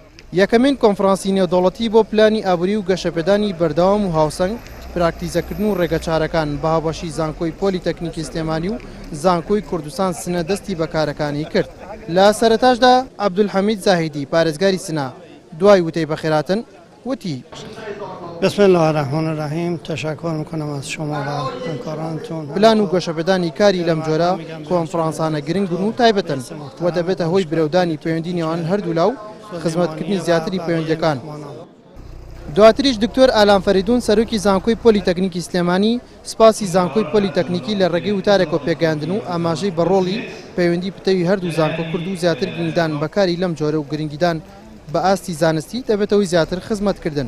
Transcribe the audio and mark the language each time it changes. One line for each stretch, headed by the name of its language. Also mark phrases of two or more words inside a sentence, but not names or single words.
Central Kurdish: یەکەمین کۆنفرانسی نێودەوڵەتی بۆ پلانی ئابووری و گەشەپێدانی بەردەوام و هاوسەنگ پراکتیزەکردن و ڕێگەچارەکان بە هاوبەشی زانکۆی پۆلیتەکنیکی سلێمانی و زانکۆی کوردستان سنە دەستی بەکارەکانی کرد. لە سەرەتاشدا عەبدولحەمید زاهیدی پارێزگاری سنە دوای وتەی بەخێراتن وتی
Arabic: بسم الله الرحمن الرحیم
Persian: تشکر میکنم از شما و همکارانتون.
Central Kurdish: پلان و گەشەپێدانی کاری لەم جۆرە کۆنفرانسانە گرنگن و تایبەتن و دەبێتە هۆی برەودانی پەیوەندی نێوان هەردوو لاو خزمەتکردنی زیاتری پەیوەندیەکان. دواتریش دکتۆر ئالان فەریدون سەرۆکی زانکۆی پۆلیتەکنیکی سلێمانی سپاسی زانکۆی پۆلیتەکنیکی لە ڕێگەی وتارێک و پێگەاندن و ئاماژەی بەڕۆڵی پەیوەندی پتەوی هەردوو زانکۆ کرد و زیاتر گرنگدان بەکاری لەم جۆرە و گرنگیدان بە ئاستی زانستی دەبێتەوەی زیاتر خزمەتکردن.